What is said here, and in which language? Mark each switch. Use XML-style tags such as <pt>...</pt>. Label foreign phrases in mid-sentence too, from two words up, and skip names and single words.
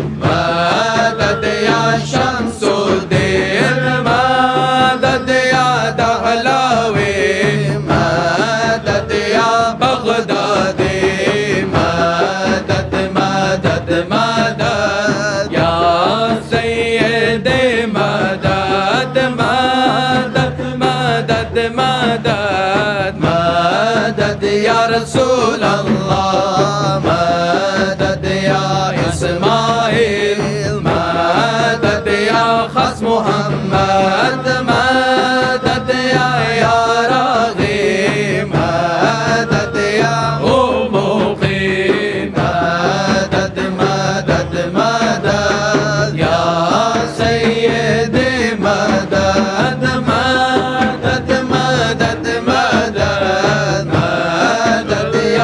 <ar>مدد يا شمس الدين مدد يا دهلاوي مدد يا بغدادي مدد مدد مدد يا سيدي مدد مدد مدد مدد مدد يا رسول الله مدد يا إسماعيل مدد يا خصم محمد مدد يا راغي مدد يا مقيم مدد مدد مدد يا سيدي مدد مدد مدد مدد مدد</ar>